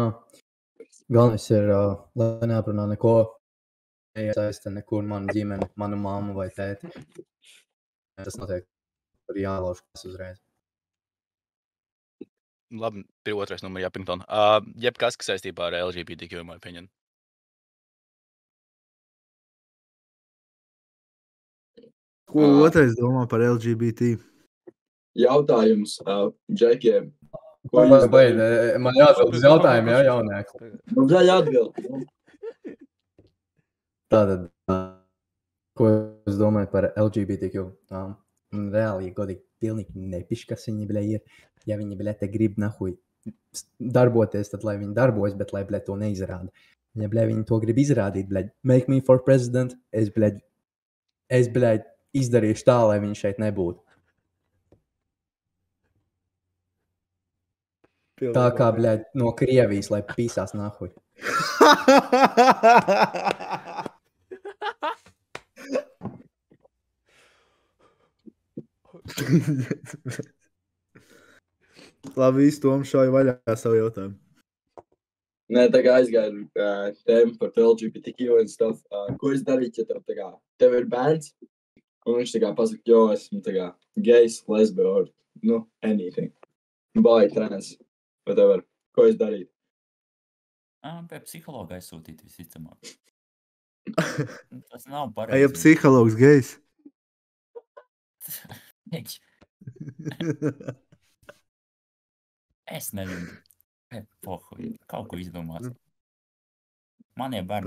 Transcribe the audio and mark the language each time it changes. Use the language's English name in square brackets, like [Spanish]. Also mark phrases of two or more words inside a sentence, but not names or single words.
[Latvian] Galvenais ir, lai neaprunā neko, neiesaista nekur manu ģimeni, manu mammu vai tēti. Tas notiek par jālauž uzreiz. Labi, pie otrais numurs Japington. Jebkas, kas saistībā ar LGBTQ, [English] in my opinion. [Latvian] Ko otrais domā par LGBT? Jautājums Džekiem. Man jāatbild uz jautājumu, jā, jaunieki. Man bļaļ atbild. Tātad, ko es domāju par LGBTQ? Reāli, godīgi, pilnīgi nepiš, kas viņi, bļa, ir. Ja viņi, bļa, te grib nahuj darboties, tad lai viņi darbojas, bet lai, bļa, to neizrāda. Ja, bļa, viņi to grib izrādīt, bļa, [English] make me for president, [Latvian] es, bļa, izdarīšu tā, lai viņi šeit nebūtu. Tā kā, bļaļ, no Krievijas, lai pīsās nahuj. Labi, visu Tomu šauju vaļā savu jautājumu. Nē, tā kā aizgāju tēmu par LGBTQ [English] and stuff. [Latvian] Ko es darītu, ja tev tā kā, tev ir bērns, un viņš tā kā pasaka, jo esmu tā kā gejs, lesbe, [English] or, anything. Bi, trans. Whatever. [Latvian] Ko es darītu? Pie psihologa aizsūtīt visticamāk. Tas nav Ja pareizi. psihologs gejs? Es nezinu. Pohuj, kaut ko izdomās. Manie bērni